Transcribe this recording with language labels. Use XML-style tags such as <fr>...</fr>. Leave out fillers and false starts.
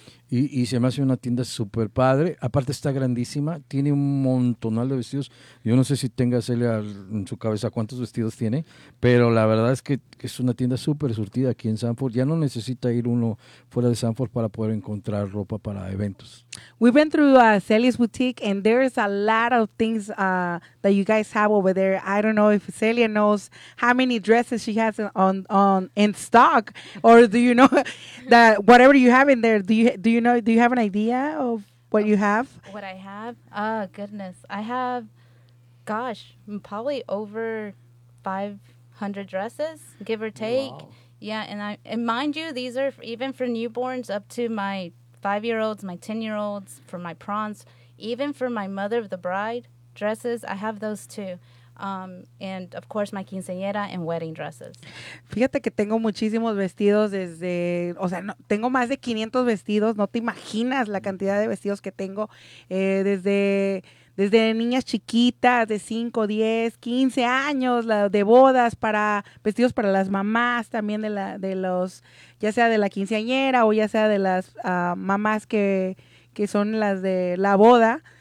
<es>Y se me hace una tienda súper padre. Aparte está grandísima. Tiene un montonal de vestidos. Yo no sé si tenga Celia en su cabeza cuántos vestidos tiene, pero la verdad es que es una tienda súper surtida aquí en Sanford. Ya no necesita ir uno fuera de Sanford para poder encontrar ropa para eventos.</es> <en>We've been through Celia's Boutique and there's a lot of things that you guys have over there. I don't know if Celia knows how many dresses she has on in stock, or do you know that whatever you have in there, do you have an idea of what you have? What I have? Oh, goodness. I have, gosh, probably over 500 dresses, give or take. Wow. Yeah, and mind you, these are even for newborns up to my 5-year-olds, my 10-year-olds, for my prawns, even for my mother of the bride dresses, I have those too. And of course, my quinceañera and wedding dresses.</en> <es>Fíjate que tengo muchísimos vestidos tengo más de 500 vestidos. No te imaginas la cantidad de vestidos que tengo desde niñas chiquitas de 5, 10, 15 años, de bodas, para vestidos para las mamás también de los, ya sea de la quinceañera o ya sea de las mamás que son las de la boda.</es>